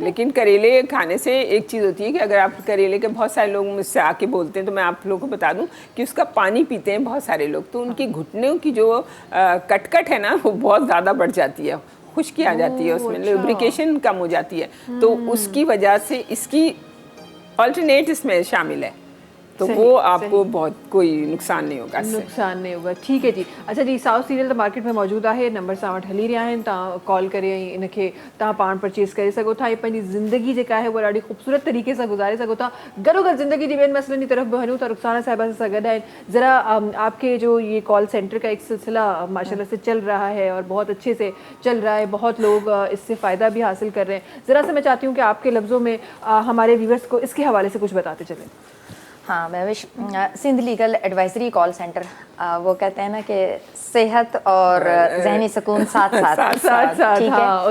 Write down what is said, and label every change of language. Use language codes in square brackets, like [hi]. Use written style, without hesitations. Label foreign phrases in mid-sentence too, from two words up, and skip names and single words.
[ur] لیکن کریلے کھانے سے ایک چیز ہوتی ہے کہ اگر آپ کریلے کے، بہت سارے لوگ مجھ سے آ کے بولتے ہیں تو میں آپ لوگوں کو بتا دوں کہ اس کا پانی پیتے ہیں بہت سارے لوگ، تو ان کی گھٹنوں کی جو کٹ کٹ ہے نا وہ بہت زیادہ بڑھ جاتی ہے، خشکی آ جاتی ہے، اس میں لبریکیشن کم ہو جاتی ہے. تو اس کی وجہ سے اس کی الٹرنیٹ اس میں شامل ہے، تو وہ آپ کو بہت کوئی نقصان نہیں ہوگا, نقصان نہیں ہوگا۔ ٹھیک ہے جی۔ اچھا جی، ساؤتھ سیریل تو مارکیٹ میں موجود ہے, [sd] नंबर सां वटि हली रहिया आहिनि, तव्हां कॉल करे इनखे तव्हां पाण परचेज़ करे सघो था। पंहिंजी ज़िंदगी जेका आहे वो ॾाढी ख़ूबसूरत तरीक़े सां गुज़ारे सघो था। गॾोगॾु ज़िंदगी जी ॿियनि मसइलनि [ur] کی طرف بھی [sd] वञूं था। रुखसाना साहिबा से गॾु आहिनि। [ur] ذرا آپ کے جو یہ کال سینٹر کا ایک سلسلہ ماشاءاللہ سے چل رہا ہے اور بہت اچھے سے چل رہا ہے، بہت لوگ اس سے فائدہ بھی حاصل کر رہے ہیں. ذرا سے میں چاہتی ہوں کہ آپ کے لفظوں میں ہمارے ویورز کو اس کے حوالے سے کچھ بتاتے چلیں. ہاں مہوش، سندھ لیگل ایڈوائزری کال سینٹر، وہ کہتے ہیں نا کہ صحت اور ذہنی سکون ساتھ ساتھ ٹھیک ہے.